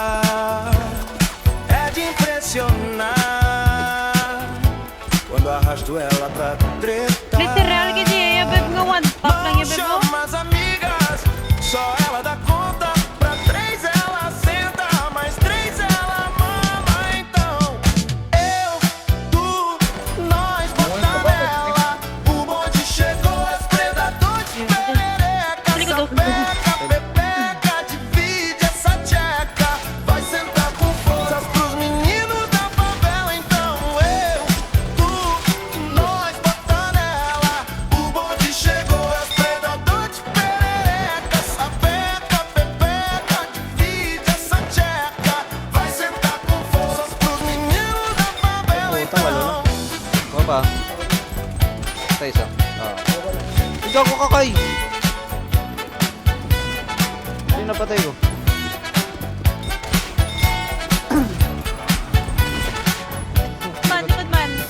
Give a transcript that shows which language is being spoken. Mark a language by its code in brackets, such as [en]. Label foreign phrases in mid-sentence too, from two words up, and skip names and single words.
[pt] é de impressionar. Quando arrasto ela pra tretar, [tl] Literal, gini, yung beb nga [en] one pop [tl] lang [pt] não [tl] yung beb mo. [pt] chama as amigas, só ela dá conta. Pra 3 ela senta, mais 3 ela mama. Então eu, tu, nós bota nela. O bonde chegou, as predadores de perereca. Sapeca, pepeca, divide essa tcheca. Vai sentar com forças pros meninos da favela. Então eu, tu, nós bota nela. O bonde chegou, as predadores de perereca. Sapeca, pepeca, divide essa tcheca. Vai sentar com forças pros meninos da favela. Então [tl] Ano ba? Ito isa. Gago ka kay! Hindi napatay ko. Man, likod man.